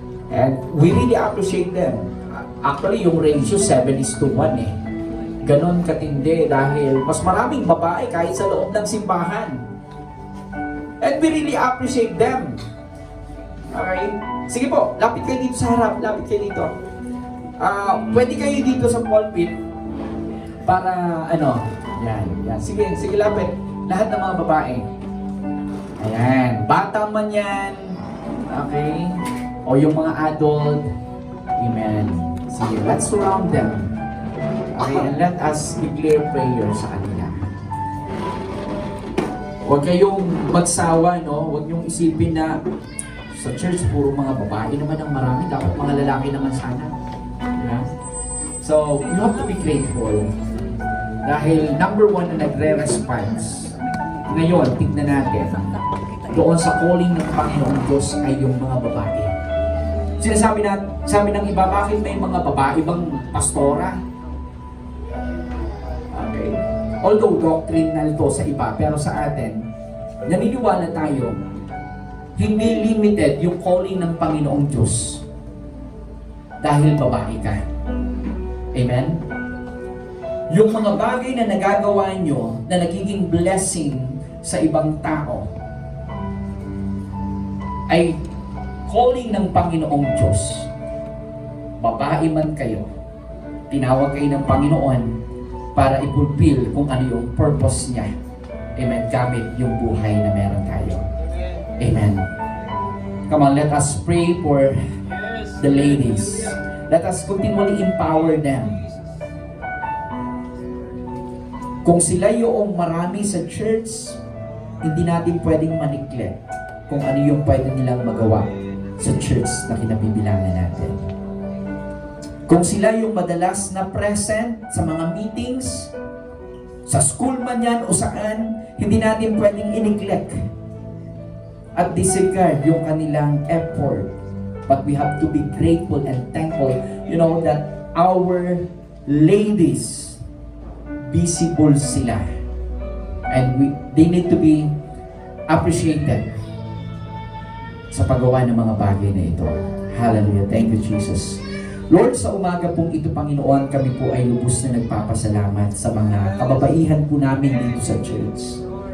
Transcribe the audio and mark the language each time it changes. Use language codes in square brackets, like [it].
[en] And we really appreciate them. [tl] Actually, yung ratio 7:1 eh. Ganon katindi dahil mas maraming babae kahit sa loob ng simbahan. [en] And we really appreciate them. Alright? [tl] Sige po, lapit kayo dito sa harap. Lapit kayo dito. Pwede kayo dito sa pulpit. Para ano, yan. Sige, lapit. Lahat ng mga babae. Ayan, bata man yan. Okay? O yung mga adult. Amen. [en] Sige, let's surround them. Okay, and let us declare prayer [tl] sa kanila. Huwag kayong magsawa, no? Huwag niyong isipin na sa church, puro mga babae naman ang marami. Dapat mga lalaki naman sana. [en] Yeah? So, you have to be grateful. [tl] Dahil number one na nagre-response. Ngayon, tignan natin. Doon sa calling ng Panginoong Diyos ay yung mga babae. Sabi ng iba, bakit may mga babae bang pastora? Okay. Although doctrinal to sa iba, pero sa atin, naniniwala tayo, hindi limited yung calling ng Panginoong Diyos dahil babae ka. Amen? Yung mga bagay na nagagawa nyo na nagiging blessing sa ibang tao ay calling ng Panginoong Diyos. Babae man kayo, tinawag kayo ng Panginoon para i-fulfill kung ano yung purpose niya. Amen. Gamit yung buhay na meron tayo. Amen. [en] Come on, let us pray for the ladies. Let us continually empower them. [tl] Kung sila yung marami sa church, hindi natin pwedeng maneglect kung ano yung pwede nilang magawa sa church na kinabibilangan natin. Kung sila yung madalas na present sa mga meetings, sa school man yan o saan, hindi natin pwedeng i-neglect at disregard yung kanilang effort. [en] But we have to be grateful and thankful, you know, that our ladies, visible sila. And they need to be appreciated [tl] sa paggawa ng mga bagay na ito. [en] Hallelujah. Thank you, Jesus. [tl] Lord, sa umaga pong ito, Panginoon, kami po ay lubos na nagpapasalamat sa mga kababaihan po namin dito sa church.